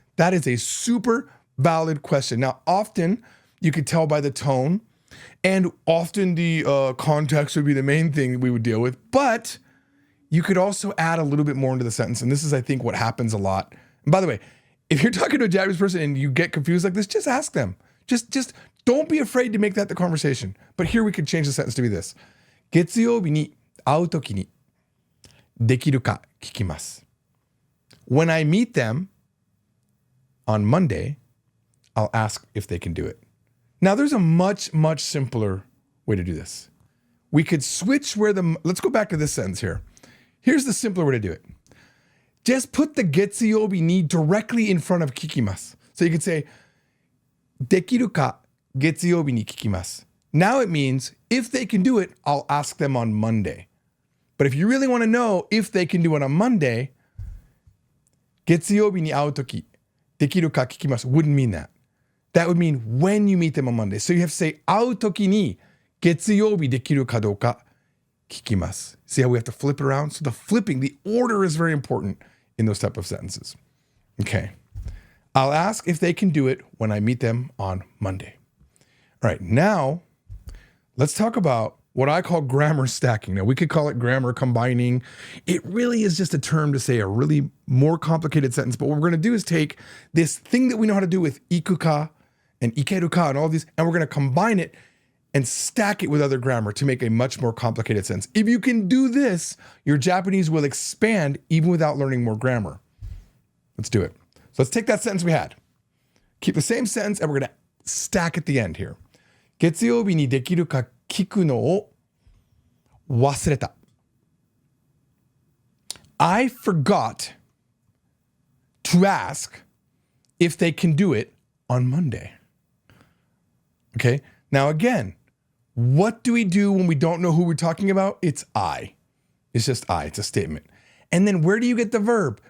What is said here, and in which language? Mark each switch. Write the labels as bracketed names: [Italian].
[English] That is a super valid question. Now, often you could tell by the tone, and often the context would be the main thing we would deal with, but you could also add a little bit more into the sentence. And this is, I think, what happens a lot. And by the way, if you're talking to a Japanese person and you get confused like this, just ask them. Just don't be afraid to make that the conversation. But here we could change the sentence to be this. [Japanese] 月曜日に会うときにできるか聞きます. [English] When I meet them on Monday, I'll ask if they can do it. Now, there's a much, much simpler way to do this. We could switch let's go back to this sentence here. Here's the simpler way to do it. Just put the [Japanese] 月曜日に [English] directly in front of [Japanese] 聞きます. [English] So you could say, [Japanese] できるか月曜日に聞きます. [English] Now it means if they can do it, I'll ask them on Monday. But if you really want to know if they can do it on Monday, [Japanese] 月曜日に会うときできるか聞きます [English] wouldn't mean that. That would mean when you meet them on Monday. So you have to say [Japanese] 会うときに月曜日できるかどうか聞きます. [English] See how we have to flip it around? So the flipping, the order is very important in those type of sentences. Okay. I'll ask if they can do it when I meet them on Monday. All right, now let's talk about what I call grammar stacking. Now, we could call it grammar combining. It really is just a term to say a really more complicated sentence. But what we're going to do is take this thing that we know how to do with ikuka and ikeruka and all these, and we're going to combine it and stack it with other grammar to make a much more complicated sentence. If you can do this, your Japanese will expand even without learning more grammar. Let's do it. So let's take that sentence we had. Keep the same sentence, and we're going to stack at the end here. [Japanese] 月曜日にできるか聞くのを忘れた. [English] I forgot to ask if they can do it on Monday. Okay? Now again, what do we do when we don't know who we're talking about? It's I. It's just I. It's a statement. And then where do you get the verb?